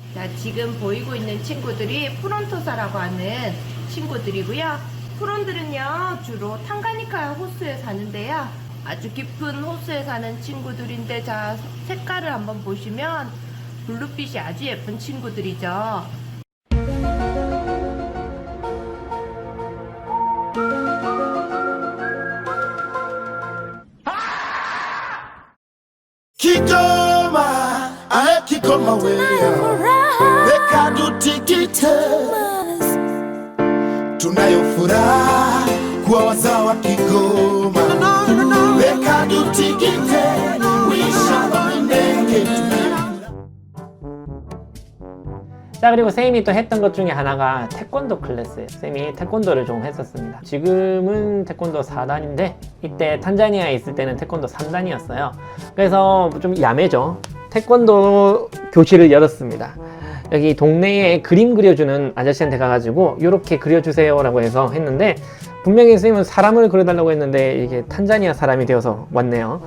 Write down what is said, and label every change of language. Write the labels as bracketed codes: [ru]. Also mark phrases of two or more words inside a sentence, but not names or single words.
[ko] 자, 지금 보이고 있는 친구들이 프론토사라고 하는 친구들이고요. 프론들은요, 주로 탕가니카 호수에 사는데요. 아주 깊은 호수에 사는 친구들인데, 자, 색깔을 한번 보시면 블루빛이 아주 예쁜 친구들이죠. [sw] Kigoma, I Kigoma wewe, weka tutikite, tunayo furaha kuwa wazao wa Kigoma, weka tutikite, wishamba ndege. [ko] 자, 그리고 쌤이 또 했던 것 중에 하나가 태권도 클래스예요. 쌤이 태권도를 좀 했었습니다. 지금은 태권도 4단인데 이때 탄자니아에 있을 때는 태권도 3단이었어요. 그래서 좀 야매죠. 태권도 교실을 열었습니다. 여기 동네에 그림 그려주는 아저씨한테 가가지고 이렇게 그려주세요 라고 해서 했는데, 분명히 쌤은 사람을 그려달라고 했는데 이게 탄자니아 사람이 되어서 왔네요.